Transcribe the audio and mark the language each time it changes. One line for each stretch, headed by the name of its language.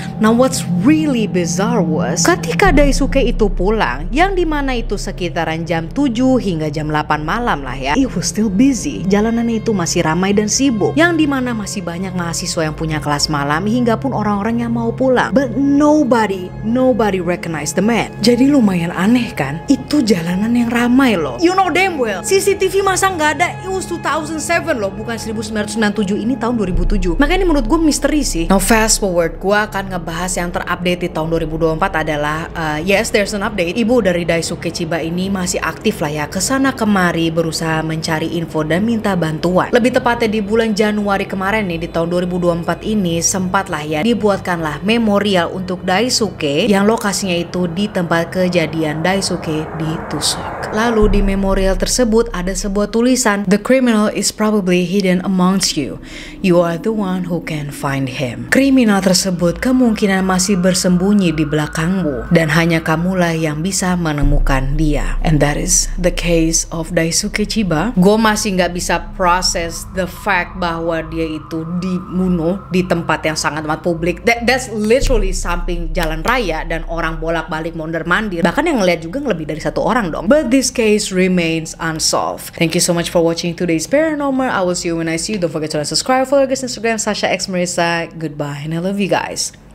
English: Now what's really bizarre was
Indonesian: ketika Daisuke itu pulang, yang dimana itu sekitaran jam 7 hingga jam 8 malam lah ya,
English: it was still busy.
Indonesian: Jalanannya itu masih ramai dan sibuk, yang dimana masih banyak mahasiswa yang punya kelas malam hingga pun orang-orang yang mau pulang.
English: But nobody recognize the man.
Indonesian: Jadi lumayan aneh kan, itu jalanan yang ramai loh.
English: You know damn well
Indonesian: CCTV masa nggak ada.
English: It was 2007
Indonesian: loh, bukan 1997. Ini tahun 2007. Makanya ini menurut gue misteri sih.
English: Now fast forward,
Indonesian: gue akan ngebahas yang terupdate di tahun 2024 adalah
English: yes, there's an update.
Indonesian: Ibu dari Daisuke Chiba ini masih aktif lah ya, kesana kemari berusaha mencari info dan minta bantuan. Lebih tepatnya di bulan Januari kemarin nih, di tahun 2024 ini sempat lah ya dibuatkanlah memorial untuk Daisuke yang lokasinya itu di tempat kejadian Daisuke ditusuk. Lalu di memorial tersebut ada sebuah tulisan,
English: "The criminal is probably hidden amongst you. You are the one who can find him."
Indonesian: Kriminal tersebut kemungkinan masih bersembunyi di belakangmu dan hanya kamulah yang bisa menemukan dia.
English: And that is the case of Daisuke Chiba.
Indonesian: Gue masih nggak bisa proses
English: the fact
Indonesian: bahwa dia itu dibunuh di tempat yang sangat amat publik.
English: That's literally
Indonesian: samping jalan raya dan orang bolak-balik mondar-mandir. Bahkan yang ngeliat juga lebih dari satu orang dong.
English: But this case remains unsolved. Thank you so much for watching today's Paranormal. I will see you when I see you. Don't forget to like, subscribe, follow guys Instagram Sasha X Marissa. Goodbye and I love you guys.